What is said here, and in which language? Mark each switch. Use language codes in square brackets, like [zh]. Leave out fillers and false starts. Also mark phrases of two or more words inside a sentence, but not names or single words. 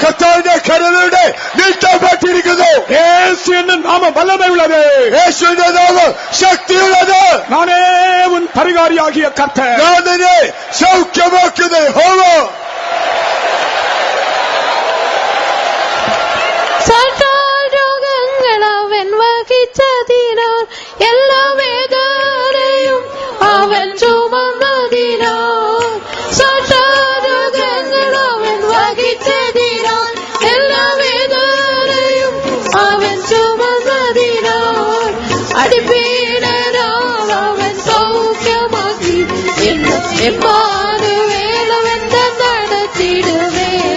[ml] കർത്താവിന്റെ കരങ്ങളുടെ നീട്ടപ്പെട്ടിരിക്കുന്നു. [ta] இயேசு என்னும் நாமம் வல்லமை உள்ளது. [ml] യേശുവിന്റെ നാമം ശക്തിയുള്ളത്. [ta] நானே உன் பரிகாரியாகிய கர்த்தர். [ml] ഞാൻ നിന്നെ സൗഖ്യമാക്കുന്ന യഹോവ. സകലരോഗങ്ങൾ അവൻ വഹിച്ചതിനാൽ എല്ലാ വേദനയും അവൻ ചുമന്നതിനാൽ സകലരോഗങ്ങൾ അവൻ വഹിച്ചതിനാൽ എല്ലാ വേദനയും അവൻ ചുമന്നതിനാൽ അടിപീഡനാൽ അവൻ സൗഖ്യമാക്കി എന്നും എമ്മാനുവേലവെന്ന് നടത്തിടുവേ.